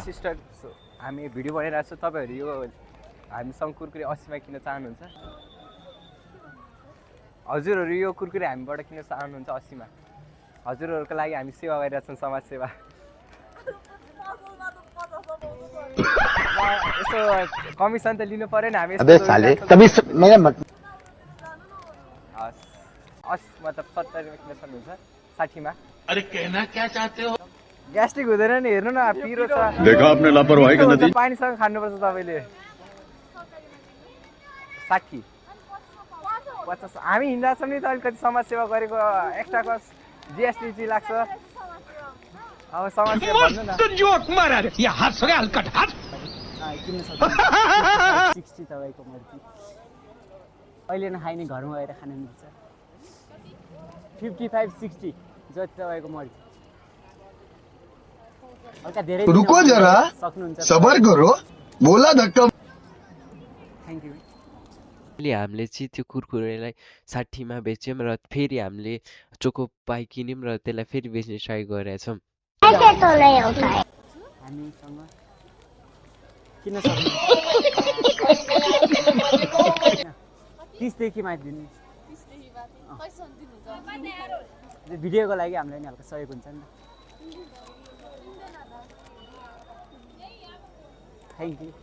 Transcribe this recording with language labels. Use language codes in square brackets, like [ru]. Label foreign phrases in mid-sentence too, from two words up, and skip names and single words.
[ne] सिस्टर हामी भिडियो बनाइरहेको छौँ तपाईँहरू यो हामीसँग कुरकुरे 80 मा किन्न चाहनुहुन्छ हजुरहरू यो कुरकुरे हामीबाट किन्न चाहनुहुन्छ 80 मा हजुरहरूको लागि हामी सेवा गरिरहेछौँ समाज सेवा यसो कमिसन त लिनु पर्यो नि हामी [hi] अबे साले तभी मेरा मत [ne] मतलब 70 मा किन्न सक्नुहुन्छ 60 मा [hi] अरे कहना क्या चाहते हो [ne] ग्यास्ट्रिक हुँदैन नि हेर्नु न पिरो छ [hi] देखा आपने लापरवाही का नतीजा [ne] पानीसँग खानुपर्छ तपाईले 60 50 हामी हिँड्दा छौँ नि त अलिकति समाज सेवा गरेको [en] extra cost [ne] जीएसटी चाहिँ लाग्छ अब समाज सेवा भन्नु न [hi] जोक मारा रे या हाथ सगे हल्का हाथ [ne] किन्न सक्छ 60 तपाईको मर्जी अहिले नखाइने घरमा गएर खान मिल्छ 55 60 जति तपाईँको मर्जी हल्का धेरै [hi] रुको जरा [ne] सक्नुहुन्छ [hi] सबर करो बोला धक्का [en] Thank you [ne] हामीले चाहिँ त्यो कुरकुरेलाई 60 मा बेच्यौँ र फेरि हामीले चोको पाई किन्यौँ र त्यसलाई फेरि बेच्ने ट्राई गरेछौँ हामीसँग किन सक्नु 30 देखि माथि दिनु भिडियोको लागि हामीलाई नि हल्का सहयोग हुन्छ नि [en] Thank you